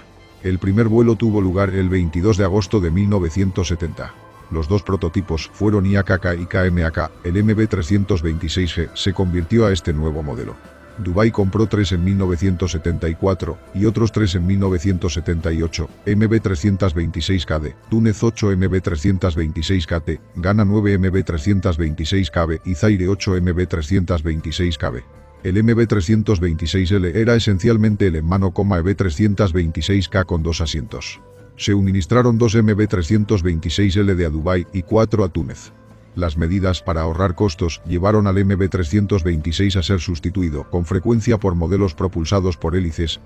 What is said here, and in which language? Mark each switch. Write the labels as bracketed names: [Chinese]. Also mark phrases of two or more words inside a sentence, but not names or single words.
[Spanish] El primer vuelo tuvo lugar el 22 de agosto de 1970. Los dos prototipos fueron IAKK y KMAK. El MB-326G se convirtió a este nuevo modelo. Dubái compró 3 en 1974 y otros 3 en 1978, MB-326KD, Túnez 8 MB-326KT, Ghana 9 MB-326KB y Zaire 8 MB-326KB. El MB-326L era esencialmente el en mano, EB-326K con 2 asientos. Se suministraron 2 MB-326L a Dubái y 4 a Túnez. Las medidas para ahorrar costos llevaron al MB-326 a ser sustituido con frecuencia por modelos propulsados por hélices.